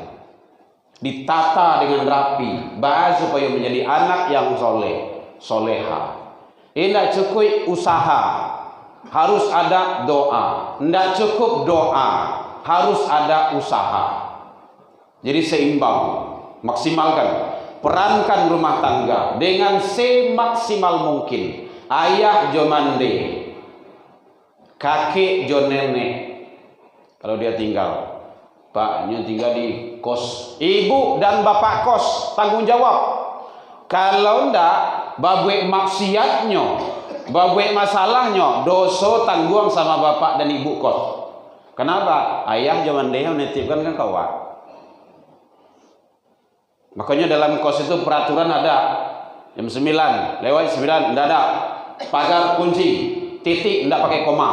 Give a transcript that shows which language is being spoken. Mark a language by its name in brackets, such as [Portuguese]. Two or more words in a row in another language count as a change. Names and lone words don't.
[Indonesian] Ditata dengan rapi, bahas supaya menjadi anak yang soleh, soleha. Tidak cukup usaha. harus ada doa. Tidak cukup doa, harus ada usaha. Jadi seimbang, maksimalkan. Perankan rumah tangga dengan semaksimal mungkin. [Minangkabau] Ayah jo mande, kakek jo nenek. [Indonesian] Kalau dia tinggal, paknya tinggal di kos, ibu dan bapak kos tanggung jawab. [Minangkabau] Kalau ndak, babue maksiatnya, babue masalahnya, [Indonesian] dosa tanggung sama bapak dan ibu kos. Kenapa? Ayah zaman dia menitipkan kan kawan. Makanya dalam kos itu peraturan ada jam 9, lewat 9, ndak ada. Pagar kunci, titik ndak pakai koma.